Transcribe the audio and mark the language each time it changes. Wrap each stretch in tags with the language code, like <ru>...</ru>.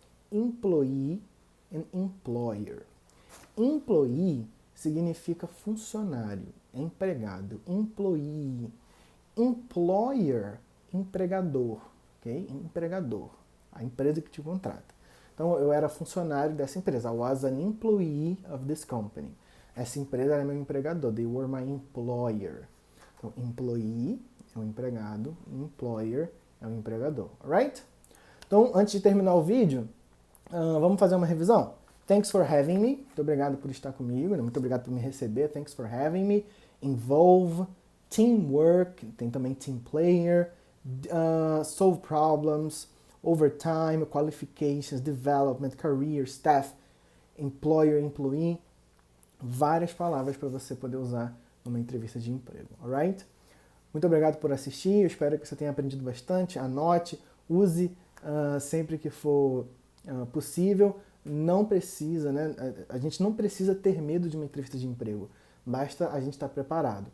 <en>Employee and employer. Employee</en> <pt>significa funcionário, empregado. Employee. Employer, empregador. Ok? Empregador. A empresa que te contrata. Então, eu era funcionário dessa empresa.</pt> <en>I was an employee of this company.</en> <pt>Essa empresa era meu empregador.</pt> <en>They were my employer.</en> <pt>Então, employee é um empregado, employer é um empregador, alright? Então, antes de terminar o vídeo, vamos fazer uma revisão?</pt> <en>Thanks for having me.</en> <pt>Muito obrigado por estar comigo, né? Muito obrigado por me receber.</pt> <en>Thanks for having me. Involve, teamwork, tem também team player, solve problems, overtime, qualifications, development, career, staff, employer, employee.</en> <pt>Várias palavras para você poder usar numa entrevista de emprego, alright? Muito obrigado por assistir, eu espero que você tenha aprendido bastante, anote, use sempre que for possível. Não precisa, né? A gente não precisa ter medo de uma entrevista de emprego, basta a gente estar preparado.</pt>